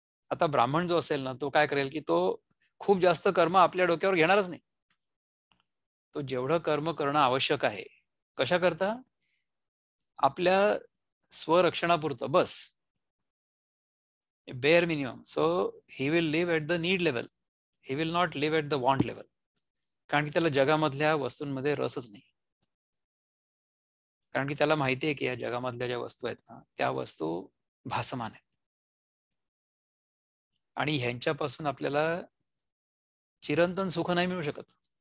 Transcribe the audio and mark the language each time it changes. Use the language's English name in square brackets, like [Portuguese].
[Marathi] आता ब्राह्मण जो असेल ना तो काय करेल की तो खूप जास्त कर्म आपल्या डोक्यावर घेणारच नाही. तो जेवढं कर्म करणं आवश्यक आहे, कशा करता? आपल्या स्वरक्षणापुरतं बस, [English] bare minimum. So he will live at the need level. He will not live at the want level. [Marathi] कारण की त्याला जगामधल्या वस्तूंमध्ये रसच नाही. कारण की त्याला माहिती आहे की या जगामधल्या ज्या वस्तू आहेत ना त्या वस्तू भासमान आहेत, आणि ह्यांच्यापासून आपल्याला चिरंतन सुख नाही मिळू शकत.